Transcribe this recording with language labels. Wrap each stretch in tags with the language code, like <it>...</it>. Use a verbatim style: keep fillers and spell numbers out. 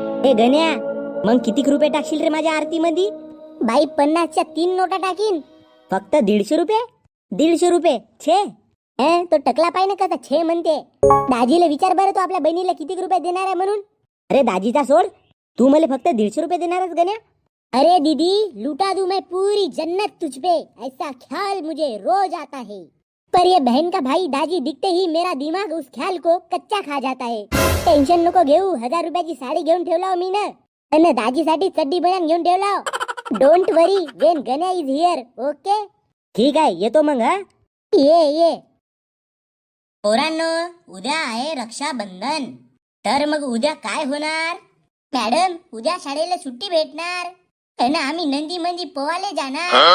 <mr>ए गण्या, मग किती रुपये टाकशील रे माझ्या आरती मध्ये? बाई पन्नासच्या तीन नोटा टाकीन. फक्त दीडशे रुपये. दीडशे रुपये? छे. अं, तो टकला पाय ना कसा छे म्हणते. दाजीला विचार बरं, तो आपल्या बहिणीला किती रुपये देणार आहे म्हणून. अरे दाजीचा सोड, तू मला फक्त दीडशे रुपये देणारच गण्या?</mr> <hi>अरे दीदी, लूटा दू मैं पूरी जन्नत तुझ पे, ऐसा ख्याल मुझे रोज आता है. पर ये बहन का भाई दाजी दिखते ही मेरा दिमाग उस ख्याल को कच्चा खा जाता है.</hi> <mr>टेंशन नको घेऊ. हजार रुपयाची साडी घेऊन ठेवलाव मी ना, आणि दाजीसाठी चड्डी बयान घेऊन ठेवलाव.</mr> <en>Don't worry when Ganya is here. Okay,</en> <mr>ठीक आहे, येतो मग. हा ये ये पोरांनो, उद्या आहे रक्षाबंधन. तर मग उद्या काय होणार मॅडम? उद्या शाळेला सुट्टी भेटणार आणि आम्ही नंदी मंदी पोवाले जाणार.</mr>